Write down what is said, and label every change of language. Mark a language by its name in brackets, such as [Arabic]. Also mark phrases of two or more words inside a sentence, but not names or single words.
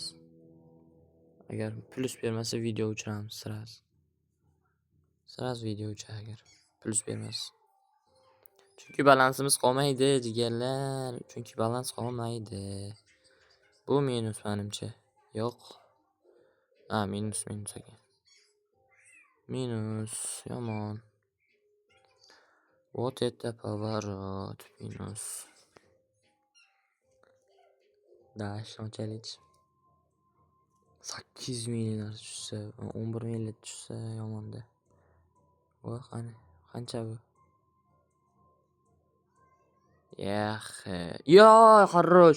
[Uzbek] Agar plyus bermasa video o'chiramiz sirazi video o'char agar plyus bermasa. Chunki balansimiz qolmaydi jigarlar. Bu minus menimcha. Yo'q. Minus ekan. Minus yomon. [Russian] Вот это поворот. [Uzbek] Minus. Shunchalik. 8 minglar tushsa, 11 minglar tushsa yomonda. Voy, qancha bu? Yo, хорош.